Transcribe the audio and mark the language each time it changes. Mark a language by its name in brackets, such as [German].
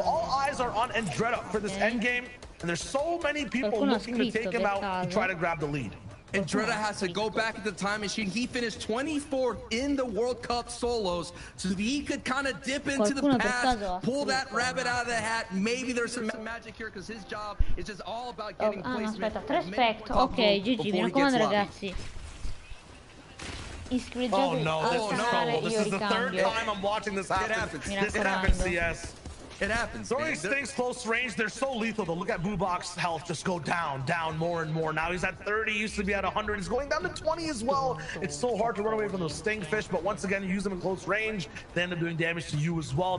[English] All eyes are on Andretta for this end game, and there's so many people looking to take him out to try to grab the lead. Andretta has to go back at the time machine. He finished 24th in the World Cup solos, so he could kind of dip into the past, pull that rabbit out of the hat. Maybe there's some magic here, because his job is just all about getting placement. [Italian] Aspetta, 3 spect. Ok, GG, mi raccomando ragazzi. Iscritti. [English] Oh no, this is trouble. This is the 3rd time I'm watching this happen. It happens, yes. It happens. Throwing things close range, they're so lethal though. Look at Boobok's health just go down more and more. Now he's at 30, used to be at 100. He's going down to 20 as well. It's so hard to run away from those stingfish, but once again, you use them in close range, they end up doing damage to you as well.